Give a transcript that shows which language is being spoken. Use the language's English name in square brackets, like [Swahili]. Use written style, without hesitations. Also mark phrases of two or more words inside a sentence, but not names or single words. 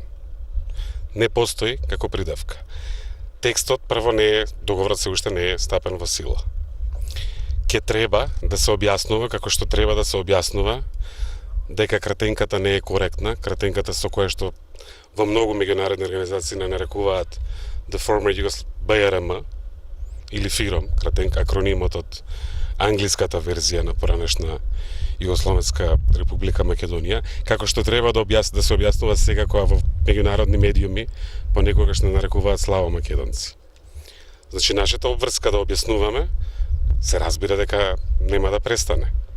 [Macedonian] Не постои како придавка. Текстот прво не е, договорот се уште не е стапен во сила. Ке треба да се објаснува како што треба да се објаснува дека кратенката не е коректна, кратенката со која што во многу меѓународни организации не нарекуваат [English] the former BRM [Macedonian] или FIROM, кратенка, акронимот од англиската верзија на поранешна Југословенска Република Македонија, како што треба да се објаснува секако во меѓународни медиуми, понекогаш не нарекуваат славо македонци. Значи, нашата обврска да објаснуваме, се разбира дека нема да престане.